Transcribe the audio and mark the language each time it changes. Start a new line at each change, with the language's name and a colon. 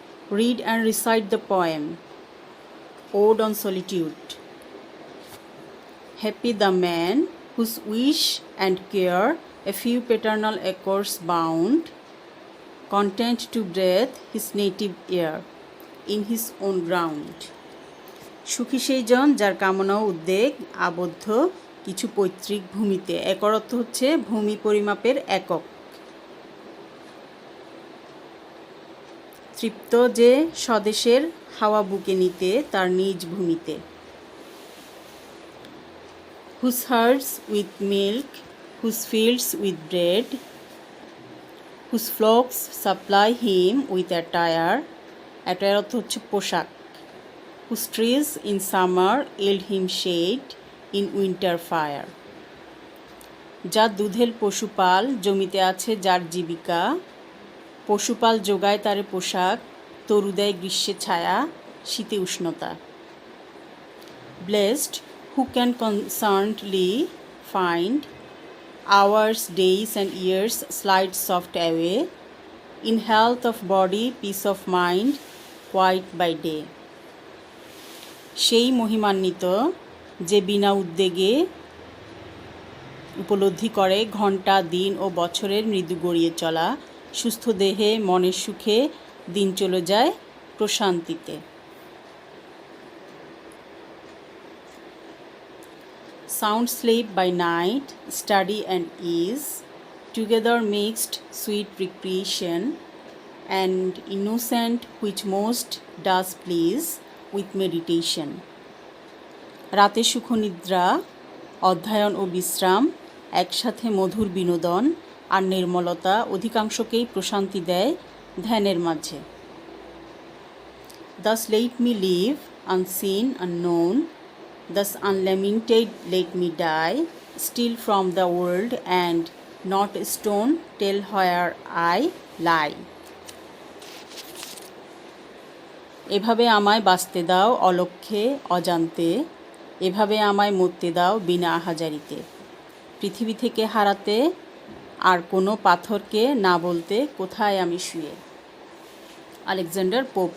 English: Read and recite the poem, Ode on Solitude. Happy the man whose wish and care a few paternal acres bound, content to breathe his native air in his own ground.
Bangla: সুখী সেই জন যার কামনা ও উদ্বেগ আবদ্ধ কিছু পৈতৃক ভূমিতে। Acre অর্থ হচ্ছে ভূমি পরিমাপের একক। তৃপ্ত যে স্বদেশের হাওয়া বুকে নিতে তার নিজ ভূমিতে।
English: Whose herds with milk, whose fields with bread, whose flocks supply him with attire, attire
Bangla: অর্থ হচ্ছে পোশাক।
English: Whose trees in summer yield him shade, in winter fire.
Bangla: যার দুধেল পশুপাল জমিতে আছে যার জীবিকা, পশুপাল যোগায় তারে পোশাক, তরু দেয় গ্রীষ্মে ছায়া, শীতে উষ্ণতা।
English: Blessed, who can concernedly find hours, days and years slide soft away, in health of body, peace of mind, quiet by day.
Bangla: সেই মহিমান্বিত যে বিনা উদ্বেগে উপলব্ধি করে ঘণ্টা, দিন ও বছরের মৃদু গড়িয়ে চলা, সুস্থ দেহে মনের সুখে দিন চলে যায় প্রশান্তিতে।
English: Sound sleep by night, study and ease, together mixed sweet recreation, and innocent which most does please with meditation.
Bangla: রাতে সুখনিদ্রা, অধ্যয়ন ও বিশ্রাম, একসাথে মধুর বিনোদন আর নির্মলতা অধিকাংশকেই প্রশান্তি দেয় ধ্যানের মাঝে।
English: Thus let me live, unseen, unknown, thus unlamented let me die, still from the world and not a stone tell where I lie.
Bangla: এভাবে আমায় বাঁচতে দাও অলক্ষ্যে অজান্তে, এভাবে আমায় মরতে দাও বিনা আহাজারিতে, পৃথিবী থেকে হারাতে আর কোনো পাথরকে না বলতে কোথায় আমি শুয়ে। Alexander pope.